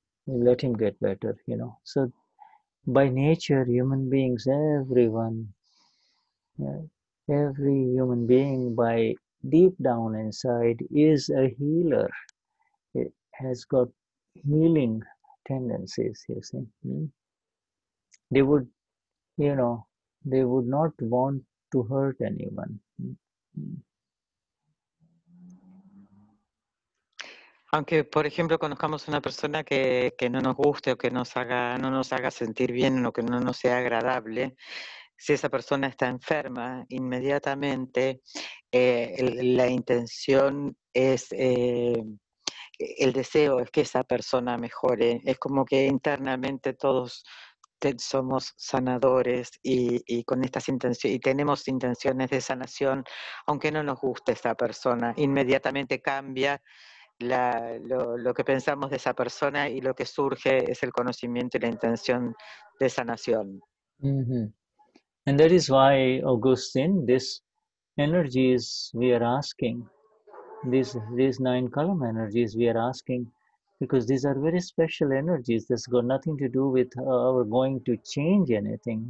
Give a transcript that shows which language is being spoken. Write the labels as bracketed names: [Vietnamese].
[English] Let him get better, So by nature, human beings, everyone, every human being by deep down inside is a healer. It has got healing tendencies, you see. They would, they would not want to hurt anyone. [Spanish] Aunque, por ejemplo, conozcamos una persona que no nos guste o que no nos haga sentir bien o que no nos sea agradable, si esa persona está enferma, inmediatamente la intención es, el deseo es que esa persona mejore. Es como que internamente todos somos sanadores y con estas intenciones, y tenemos intenciones de sanación, aunque no nos guste esa persona, inmediatamente cambia lo que pensamos de esa persona y lo que surge es el conocimiento y la intención de sanación. [English] And that is why, Augustine, this energies we are asking, these 9 column energies we are asking, because these are very special energies. That's got nothing to do with our going to change anything.